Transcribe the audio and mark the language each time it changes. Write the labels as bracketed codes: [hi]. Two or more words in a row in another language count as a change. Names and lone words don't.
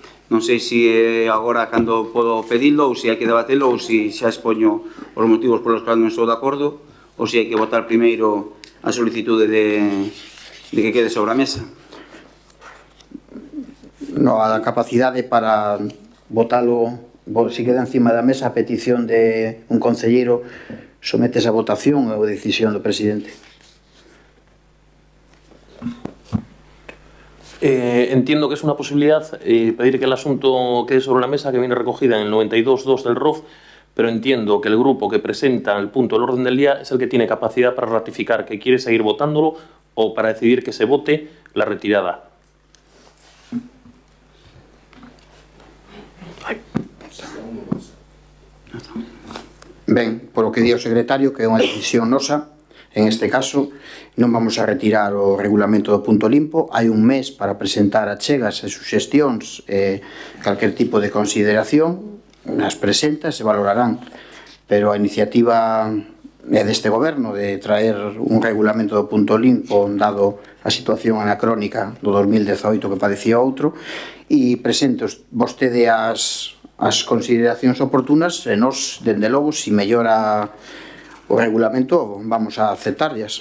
[gl] Non sei se agora cando podo pedilo ou se hai que debatelo ou se xa expoño os motivos polos que non estou de acordo ou se hai que votar primeiro a solicitude de que quede sobre a mesa. No, a capacidade para votalo, se queda encima da mesa a petición de un concelleiro, sometes a votación ou a decisión do presidente. [es] Entiendo que es una posibilidad pedir que el asunto quede sobre la mesa, que viene recogida en el 92.2 del ROF, pero entiendo que el grupo que presenta el punto del orden del día es el que tiene capacidad para ratificar que quiere seguir votándolo o para decidir que se vote la retirada. [gl] Ben, polo que di o secretario, que é unha decisión nosa, [es] en este caso, [gl] non vamos a retirar o regulamento do punto limpo. Hai un mes para presentar achegas e suxestións, calquer tipo de consideración, as presentas [es] se valorarán, [gl] pero a iniciativa é deste goberno de traer un regulamento do punto limpo dado a situación anacrónica do 2018 que padecía outro, e presente vostede as consideracións oportunas e nos, dende logo, se mellora o regulamento, [es] vamos a aceptarlas.